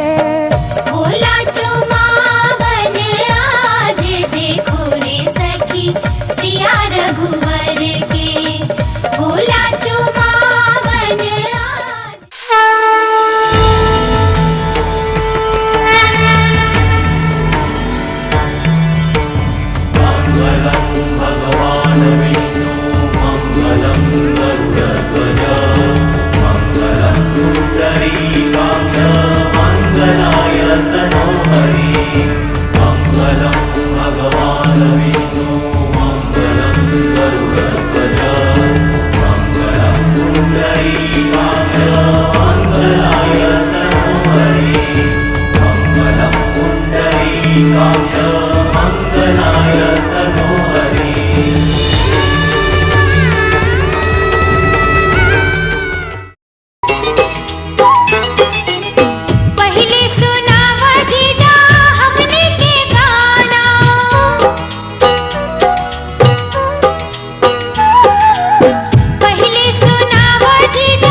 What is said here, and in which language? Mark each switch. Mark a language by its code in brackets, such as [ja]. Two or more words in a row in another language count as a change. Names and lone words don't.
[bho] भोला चुमावन आज देखो रे सखी सिया रघुवर के। भोला चुमावन [sa] भगवान विष्णु मंगलम गरुड़ध्वज मंगलम पुंडरीकाक्ष मंगलाय तनोहरि। मंगलम भगवान विष्णु मंगलम गरुड़ध्वज मंगलम पुंडरीकाक्ष मंगलाय तनोहरि। मंगलम पुंडरीकाक्ष मंगलाय तनोहरि। [bho] पहले सुनावा जीजा हमने के गाना, पहले सुनावा जीजा